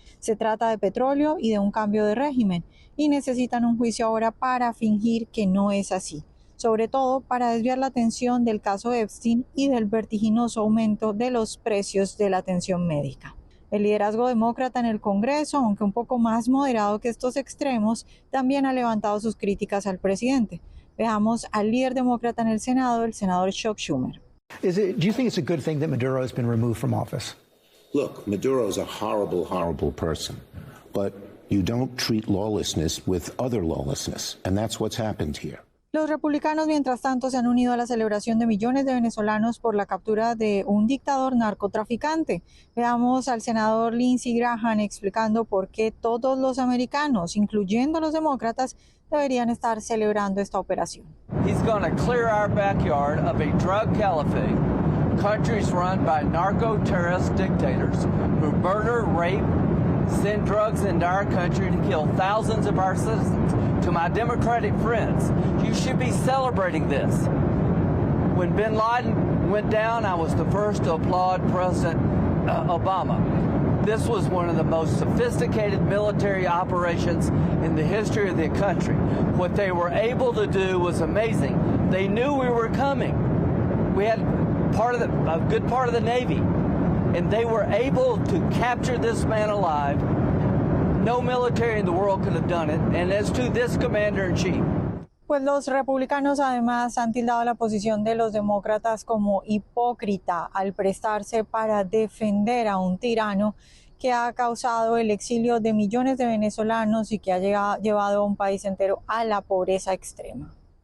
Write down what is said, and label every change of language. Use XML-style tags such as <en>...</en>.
<es>Se trata de petróleo y de un cambio de régimen, y necesitan un juicio ahora para fingir que no es así, sobre todo para desviar la atención del caso Epstein y del vertiginoso aumento de los precios de la atención médica. El liderazgo demócrata en el Congreso, aunque un poco más moderado que estos extremos, también ha levantado sus críticas al presidente. Veamos al líder demócrata en el Senado, el senador Chuck Schumer.</es> <en>Do you think it's a good thing that Maduro has been removed from office? Look, Maduro is a horrible, horrible person, but you don't treat lawlessness with other lawlessness, and that's what's happened here.</en> <es>Los republicanos, mientras tanto, se han unido a la celebración de millones de venezolanos por la captura de un dictador narcotraficante. Veamos al senador Lindsey Graham explicando por qué todos los americanos, incluyendo los demócratas, deberían estar celebrando esta operación.</es> <en>He's going to clear our backyard of a drug caliphate, countries run by narco-terrorist dictators who murder, rape, send drugs into our country to kill thousands of our citizens. To my Democratic friends, you should be celebrating this. When bin Laden went down, I was the first to applaud President Obama. This was one of the most sophisticated military operations in the history of the country. What they were able to do was amazing. They knew we were coming. We had a good part of the Navy, and they were able to capture this man alive. No military in the world could have done it, and as to this commander-in-chief.</en> <es>Pues los republicanos además han tildado la posición de los demócratas como hipócrita al prestarse para defender a un tirano que ha causado el exilio de millones de venezolanos y que ha llevado a un país entero a la pobreza extrema.</es>